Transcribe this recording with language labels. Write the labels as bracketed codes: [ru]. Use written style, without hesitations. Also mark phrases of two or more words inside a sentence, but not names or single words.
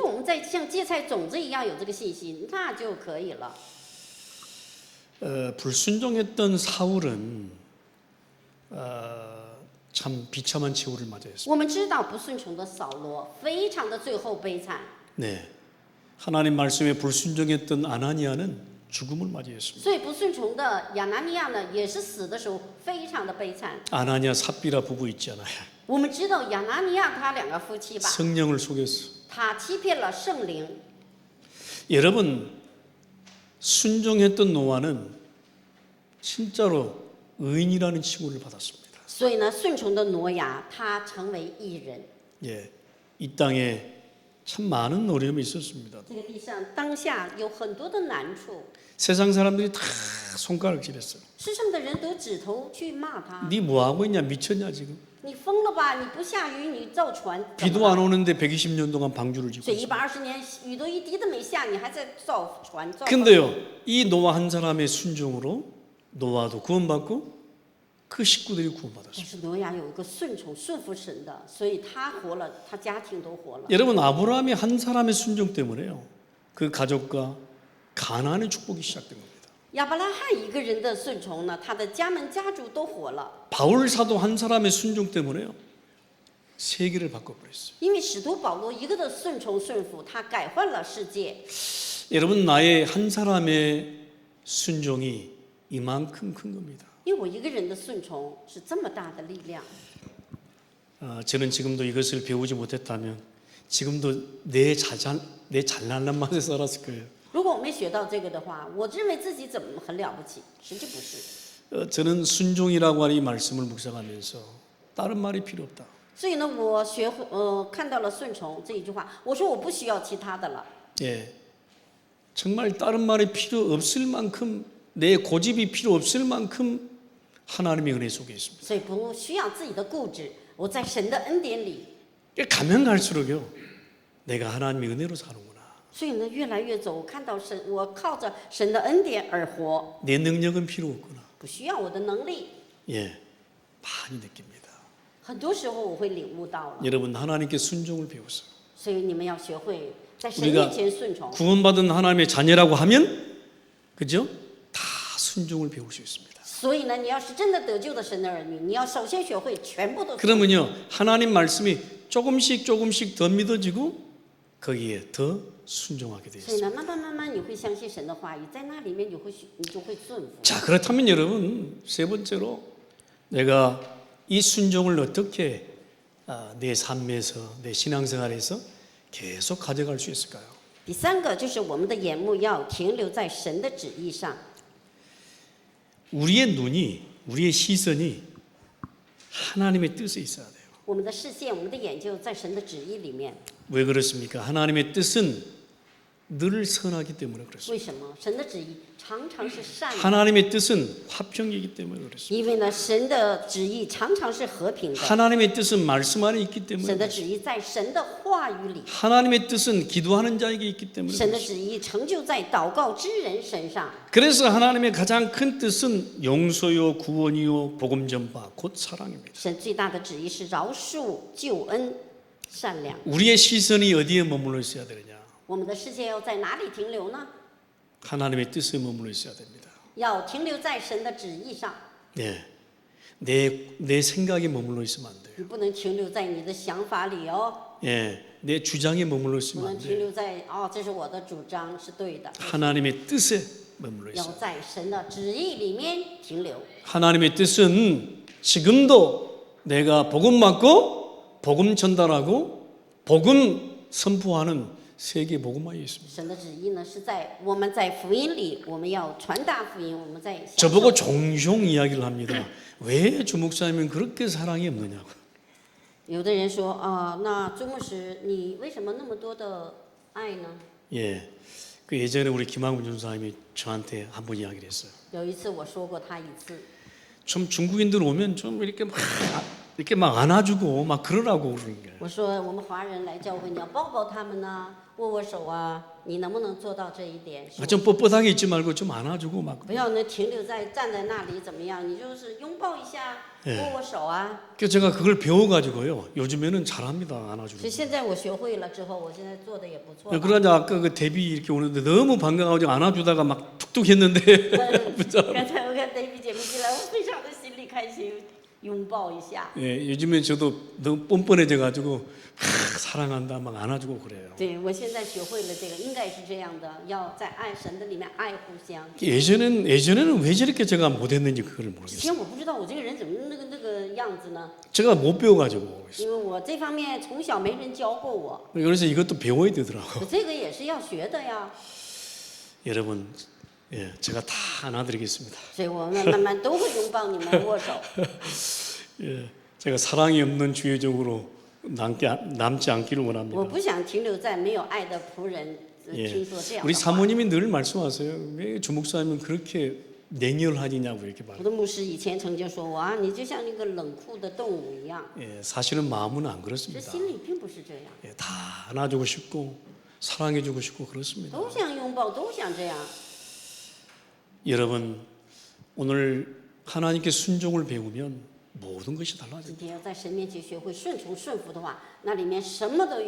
[zh] 因为我们在像芥菜种子一样有这个信心，那就可以了。 [ko] 불순종했던 사울은 참 비참한 최후를 맞이했습니다. [zh] 我们知道不顺从的扫罗非常的最后悲惨， [ko] 네, 하나님 말씀에 불순종했던 아나니아는 죽음을 맞이했습니다. [zh] 所以不顺从的亚拿尼亚呢，也是死的时候非常的悲惨。 [ko] 아나니아 삽비라 부부 있잖아요. [zh] 我们知道亚拿尼亚他两个夫妻吧， [ko] 성령을 속였어. [zh] 他欺骗了圣灵。 [ko] 여러분 순종했던 노아는 진짜로 의인이라는 칭호를 받았습니다. [zh] 所以呢，顺从的挪亚他成为义人。 [ko] 예, 이 땅에 참 많은 어려움이 있었습니다. [zh] 这个地上当下有很多的难处， [ko] 세상 사람들이 다 손가락질했어요. [zh] 世上的人都指头去骂他。 [ko] 네 뭐 하고 있냐 미쳤냐 지금? [zh] 你疯了吧？你不下雨，你造船，怎么 [ko] 비도 [zh] 了 [ko] 안 오는데 120년 동안 방주를 짓고 [zh] 这 [ko] 있어요. [zh] 120年雨都一滴都没下，你还在造船造。 [ko] 근데요, 이 노아 한 사람의 순종으로 노아도 구원받고 그 식구들이 [zh] 但 [ko] 구원받았어요. [zh] 是挪亚有一个顺服神的，所以他活了，他家庭都活了。 [ko] 여러분 아브라함의 한 사람의 순종 때문에요, 그 가족과 가나안의 축복이 시작된 겁니다. [zh] 亚伯拉罕一个人的顺从呢，他的家门家族都活了。 [ko] 바울 사도 한 사람의 순종 때문에요, 세계를 바꿔버렸어요. [zh] 因为使徒保罗一个的顺服，他改换了世界。 [ko] 여러분 나의 한 사람의 순종이 이만큼 큰 겁니다. [zh] 因为我一个人的顺从是这么大的力量。 [ko] 저는 지금도 이것을 배우지 못했다면 지금도 내 잘난한 맛에 살았을 거예요. [zh] 如果我没学到这个的话，我认为自己怎么很了不起，实际不是。 [ko] 저는 순종이라고 하는 이 말씀을 묵상하면서 다른 말이 필요 없다. [zh] 所以呢，我看到了顺从这一句话，我说我不需要其他的了。 [ko] 예, 정말 다른 말이 필요 없을 만큼 내 고집이 필요 없을 만큼 하나님의 은혜 속에 있습니다. [zh] 所以不需要自己的固执，我在神的恩典里。 [ko] 가면 갈수록요, 내가 하나님의 은혜로 사는구나. [zh] 所以呢，越来越走，我看到神，我靠着神的恩典而活， [ko] 내 능력은 필요 없구나. [zh] 不需要我的能力。 [ko] 예, 많이 느낍니다. [zh] 很多时候我会领悟到了， [ko] 여러분 하나님께 순종을 배우세요. [zh] 所以你们要学会在神 [ko] 우리가 [zh] 面前顺从。 [ko] 구원받은 하나님의 자녀라고 하면, 그죠? 다 순종을 배울 수 있습니다. [zh] 所以呢，你要是真的得救的神的儿女，你要首先学会全部都顺从。 [ko] 그러면요, 하나님 말씀이 조금씩 더 믿어지고 거기에 더 순종하게 되어 [zh] 所以 [ko] 있습니다. [zh] 呢，慢慢你会相信神的话语，在那里面你就会顺服。 [ko] 자, 그렇다면 여러분 세 번째로 내가 이 순종을 어떻게 내 삶에서 내 신앙생활에서 계속 가져갈 수 있을까요? [zh] 第三个就是我们的眼目要停留在神的旨意上。 [ko] 우리의 눈이, 우리의 시선이 하나님의 뜻에 있어야 돼요. [zh] 我们的视线，我们的眼就在神的旨意里面。 [ko] 왜 그렇습니까? 하나님의 뜻은 늘 선하기 때문에 그렇습니다. [zh] 为什么？神的旨意常常是善的， [ko] 하나님의 뜻은 화평이기 때문에 그렇습니다. [zh] 因为呢，神的旨意常常是和平的。 [ko] 하나님의 뜻은 말씀 안에 있기 때문에 [zh] 神的 [ko] 그렇습니다. [zh] 旨意在神的话语里， [ko] 하나님의 뜻은 기도하는 자에게 있기 때문에 [zh] 神的 [ko] 그렇습니다. [zh] 旨意成就在祷告之人身上。 [ko] 그래서 하나님의 가장 큰 뜻은 용서요, 구원이요, 복음 전파, 곧 사랑입니다. [zh] 神最大的旨意是饶恕、救恩、善良。 [ko] 우리의 시선이 어디에 머물러 있어야 되느냐? [zh] 我们的世界要在哪里停留呢？ [ko] 하나님의 뜻에 머물러 있어야 됩니다. [zh] 要停留在神的旨意上， [ko] 네, 내 생각에 머물러 있으면 안 돼요. [zh] 你不能停留在你的想法里哦， [ko] 예, 내 주장에 머물러 [zh] 不 [ko] 있으면 [zh] 能 [ko] 안 [zh] 停 [ko] 돼요. [zh] 留在这是我的主张是对的， [ko] 하나님의 뜻에 머물러 [zh] 要 [ko] 있어요. [zh] 在神的旨意里面停留。 [ko] 하나님의 뜻은 지금도 내가 복음 받고 복음 전달하고 복음 선포하는 세계 복음화에 있습니다. [zh] 神的旨意呢是在我们在福音里，我们要传达福音，我们在享受 [ko] 저보고 종종 이야기를 합니다. 왜 주목사님은 그렇게 사랑이 없느냐고. [zh] 有的人说那朱牧师，你为什么那么多的爱呢？ [ko] 예, 그 예전에 우리 김학문 전사님이 저한테 한번 이야기를 했어요. [zh] 有一次我说过他一次， [ko] 좀 중국인들 오면 좀 이렇게 막 안아주고 막 그러라고 그러는 게. [zh] 我说我们华人来教会，你要抱抱他们呢，握握手啊，你能不能做到这一点？ [ko] 좀 뻣뻣하게 있지 말고 좀 안아주고 막. [zh] 不要呢停留在站在那里怎么样？你就是拥抱一下，握握手啊。 [ko] 그래서 제가 그걸 배워가지고요. 요즘에는 잘합니다. [zh] 所以 [ko] 안아주고. [zh] 现在我学会了之后，我现在做的也不错了。 [ko] 그러자 아까 그 데뷔 이렇게 오는데 너무 반가워가지고 안아주다가 막 툭툭 했는데 [zh] 刚才我看 David 姐妹进来，我非常的心里开心，拥抱一下。 [ko] 예, 요즘에 저도 너무 뻔뻔해져가지고 사랑한다 막 안아주고 그래요. [zh] 对，我现在学会了这个，应该是这样的，要在爱神的里面爱互相。 [ko] 예전에는 왜 저렇게 제가 못했는지 그걸 [zh] 之 [ko] 모르겠어요. [zh] 前我不知道我这个人怎么那个样子呢？ [ko] 제가 못 배워가지고 [zh] 因为我这方面从小没人教过我， [ko] 그래서 이것도 배워야 되더라고. [zh] 这个也是要学的呀。 [ko] 여러분, 예, 제가 다 안아드리겠습니다. [zh] 所以我们慢慢都会拥抱你们，握手。 [ko] 예, 제가 사랑이 없는 주의적으로 남지 않기를 [zh] 我 [ko] 원합니다. [zh] 不想停留在没有爱的仆人。 [ko] 예, [zh] 听说这样 [ko] 우리 [zh] 的话， [ko] 사모님이 늘 말씀하세요. 왜 주목사님은 그렇게 냉혈하냐고 이렇게 [zh] 我 [ko] 말해요. [zh] 的牧师以前曾经说我你就像那个冷酷的动物一样， [ko] 예, 사실은 마음은 안 [zh] 这 [ko] 그렇습니다. [zh] 心里并不是这样， [ko] 예, 다 안아주고 싶고 사랑해주고 싶고 그렇습니다. [zh] 都想拥抱，都想这样。 [ko] 여러분, 오늘 하나님께 순종을 배우면 모든 것이 달라져요. [zh] 今天要在神面前学会顺从顺服的话，那里面什么都有，